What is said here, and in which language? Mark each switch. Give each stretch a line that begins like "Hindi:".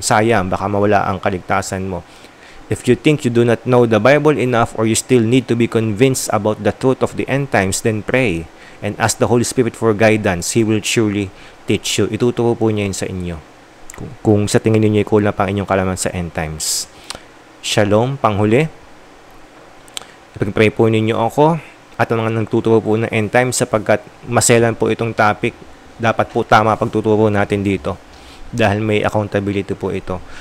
Filipino: Sayang, baka mawala ang kaligtasan mo.
English: If you think you do not know the Bible enough or you still need to be convinced about the truth of the end times, then pray and ask the Holy Spirit for guidance. He will surely teach you.
Filipino: Ituturo po niya yun sa inyo. Kung sa tingin niyo kulang pang inyong kalaman sa end times. Shalom, panghuli. Ipag-pray po ninyo ako at ang mga nagtuturo po ng end times sapagkat maselan po itong topic. Dapat po tama pagtuturo natin dito dahil may accountability po ito.